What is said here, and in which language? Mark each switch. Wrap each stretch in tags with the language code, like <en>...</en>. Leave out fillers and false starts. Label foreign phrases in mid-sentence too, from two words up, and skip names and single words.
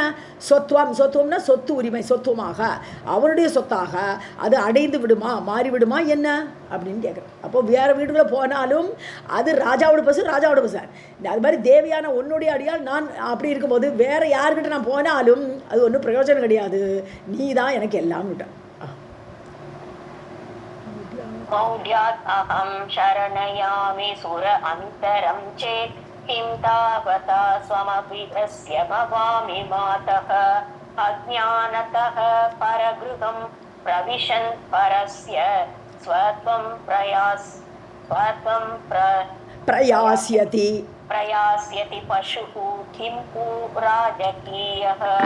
<ta>சொத்துவம்னா சொத்து உரிமை, சொத்துவமாக அவனுடைய சொத்தாக அது அடைந்து விடுமா, மாறிவிடுமா என்ன அப்படின்னு கேட்குறேன். அப்போ வேறு வீட்டுக்குள்ளே போனாலும் அது ராஜாவோட பசு, ராஜாவோட பசு. அது மாதிரி தேவியான உன்னுடைய அடியால் நான் அப்படி இருக்கும்போது வேறு யார்கிட்ட நான் போனாலும் அது ஒன்றும் பிரயோஜனம் கிடையாது, நீ தான் எனக்கு எல்லாம் விட்ட.</ta> <sa>मौढ्यात् अहं शरणयामि सुर अन्तरं चेत् किं तावता स्वमपि तस्य भवामि मातः अज्ञानतः परगृहं प्रविशन् परस्य स्वत्वं प्रयास्यति पशुः किं राजकीयः</sa>